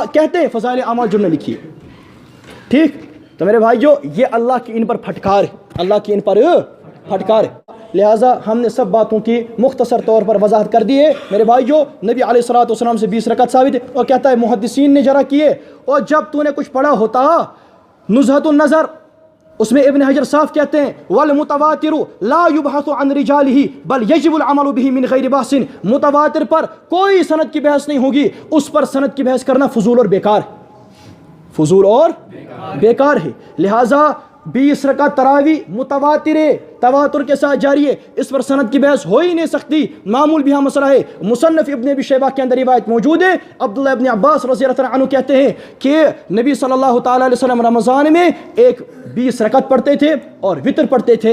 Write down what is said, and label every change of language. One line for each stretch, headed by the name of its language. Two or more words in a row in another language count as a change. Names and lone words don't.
Urdu: کہتے ہیں فضائل اعمال جو نے لکھی ہے۔ ٹھیک، تو میرے بھائی جو یہ اللہ کی ان پر پھٹکار ہے، اللہ کی ان پر پھٹکار ہے. لہٰذا ہم نے سب باتوں کی مختصر طور پر وضاحت کر دی ہے. میرے بھائی جو نبی
Arabic: عليه الصلاة والسلام
Urdu: سے 20 رکعت ثابت ہے، اور کہتا ہے محدثین نے ذرا کیے، اور جب تو نے کچھ پڑھا ہوتا نزہۃ النظر، اس میں ابن حجر صاف کہتے ہیں,
Arabic: والمتواتر لا يبحث عن رجاله بل يجب العمل به من غير بحث.
Urdu: متواتر پر کوئی سند کی بحث نہیں ہوگی، اس پر سند کی بحث کرنا فضول اور بیکار ہے، فضول اور بیکار ہے. لہٰذا 20 رکعت تراویح متواترے تواتر کے ساتھ جاری ہے، اس پر سند کی بحث ہو ہی نہیں سکتی، معمول بھی ہاں مسئلہ ہے۔ مصنف ابن ابی شیبہ کے اندر روایت موجود ہے، عبداللہ ابن عباس رضی اللہ عنہ کہتے ہیں کہ نبی صلی اللہ تعالیٰ علیہ وسلم رمضان میں 20 رکعت پڑھتے تھے اور وطر پڑھتے تھے۔